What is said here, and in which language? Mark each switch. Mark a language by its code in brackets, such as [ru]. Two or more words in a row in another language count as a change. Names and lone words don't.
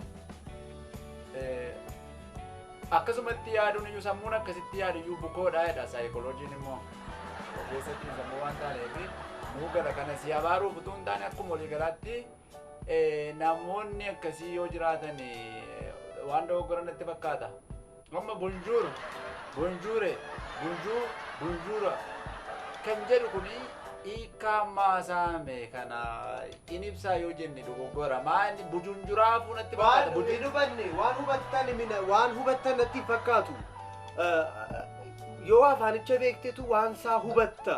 [om] Akkasumatti yaaduun iyyuu sammuun akkasitti yaadu iyyuu bukoodha jedha saayikolojiin immoo keessatti sammuu waan taaneef nuu gala kana si abaaruuf utuu hin taane akkuma walii galaatti namoonni akkasii yoo jiraatan waan dogoggoran natti fakkaata. [fr] Amma bonjour, bonjoure, bonjour, [om] bonjoura kan jedhu kuni hiikaa maasaame kana in ibsaa yoo jenne dogoggora maali bujunjuraafuu natti fakkaata. Waan hubanne waan hubattan natti fakkaatu. Yoo afaanicha beektetu waan isaa hubatta.